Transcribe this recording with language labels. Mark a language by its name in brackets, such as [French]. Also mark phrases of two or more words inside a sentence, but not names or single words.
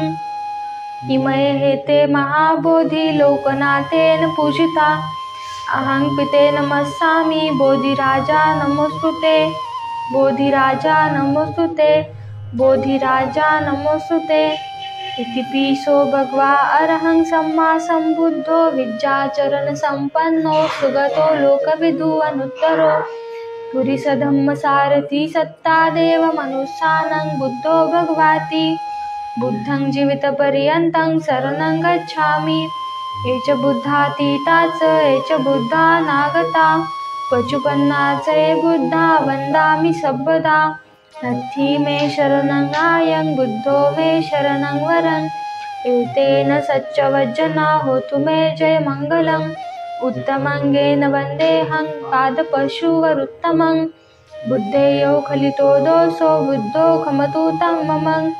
[Pali] इमये हेते महाबोधि लोकनाथेन पूजिता. अहं पिते नमस्सामि. बोधिराजा नमोस्तुते. बोधिराजा नमोस्तुते. बोधिराजा नमोस्तुते। इति पीसो भगवा अरहं सम्मा सम्बुद्धो विद्याचरण संपन्नो सुगतो लोकविदु अनुत्तरो पुरीसधम्मसारथी सत्ता देव मनुष्यानं बुद्धो भगवाति बुद्धं जीवितपर्यन्तं शरणं गच्छामि ये च बुद्धातीता च ये च बुद्धा नागता पचुपन्ना च ये बुद्धा वन्दामि सर्वदा नत्थि मे शरणं आयं बुद्धो मे शरणं वरं एतेन सच्चवज्जना होतु मे जय मङ्गलम् उत्तमङ्गेन वन्देऽहं पादपशुवरुत्तमं बुद्धेयो खलितो दोषो बुद्धो खमतु तं मम